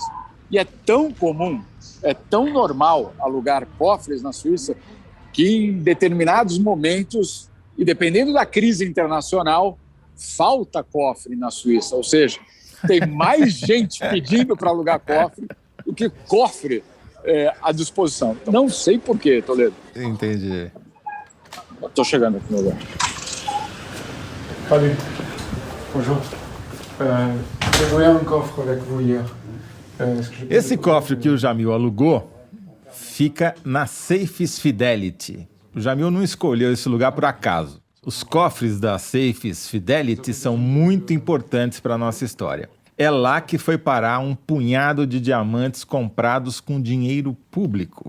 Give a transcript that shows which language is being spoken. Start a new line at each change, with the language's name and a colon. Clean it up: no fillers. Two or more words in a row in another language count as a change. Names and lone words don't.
Portuguese: E é tão comum, é tão normal alugar cofres na Suíça que em determinados momentos, e dependendo da crise internacional, falta cofre na Suíça. Ou seja, tem mais gente pedindo para alugar cofre do que cofre à disposição. Não sei por quê, Toledo. Entendi. Estou chegando aqui no lugar.
French: Salut. Bonjour. J'ai loué un coffre avec vous hier.
Portuguese: Esse cofre que o Jamil alugou fica na Safes Fidelity. O Jamil não escolheu esse lugar por acaso. Os cofres da Safes Fidelity são muito importantes para a nossa história. É lá que foi parar um punhado de diamantes comprados com dinheiro público.